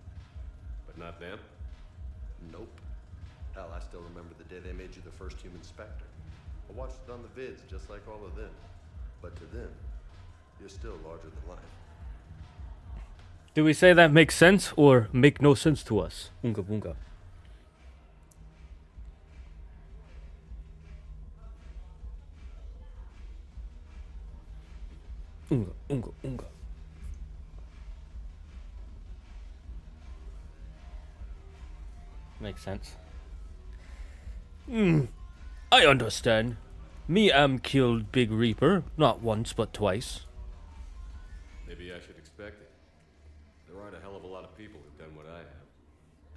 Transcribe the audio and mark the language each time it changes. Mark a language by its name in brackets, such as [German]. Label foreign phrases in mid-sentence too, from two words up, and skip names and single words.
[English] But not them? Nope. Hell, I still remember the day they made you the first human Spectre. I watched it on the vids, just like all of them. But to them, you're still larger than life. Do we say that makes sense or make no sense to us? Ungabunga. Unga, unga, unga. Makes sense. I understand. Me am killed Big Reaper, not once but twice. Maybe I should expect it. There aren't a hell of a lot of people who've done what I have.